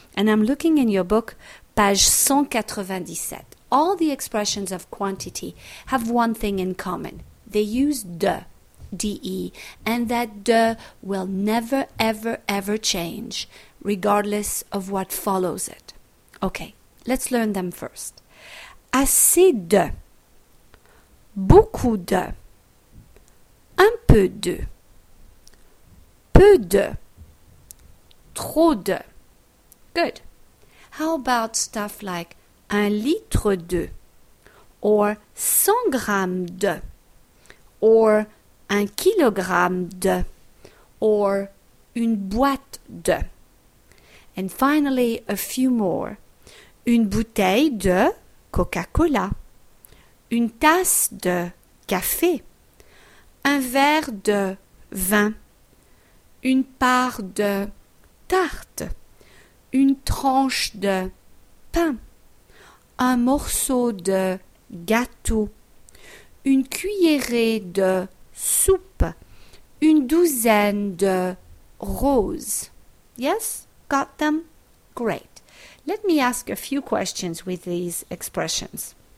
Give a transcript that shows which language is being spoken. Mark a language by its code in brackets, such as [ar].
[en] And I'm looking in your book, page 197. All the expressions of quantity have one thing in common. They use de, D-E, and that de will never, ever, ever change, regardless of what follows it. Okay, let's learn them first. [fr] Assez de, beaucoup de, un peu de, trop de. [en] Good. How about stuff like [fr] un litre de, or 100 grammes de, or un kilogramme de, or une boîte de. [en] And finally, a few more. [fr] Une bouteille de Coca-Cola. Une tasse de café. Un verre de vin. Une part de tarte. Une tranche de pain. Un morceau de gâteau. Une cuillerée de soupe, une douzaine de roses. [en] Yes? Got them? Great. Let me ask a few questions with these expressions.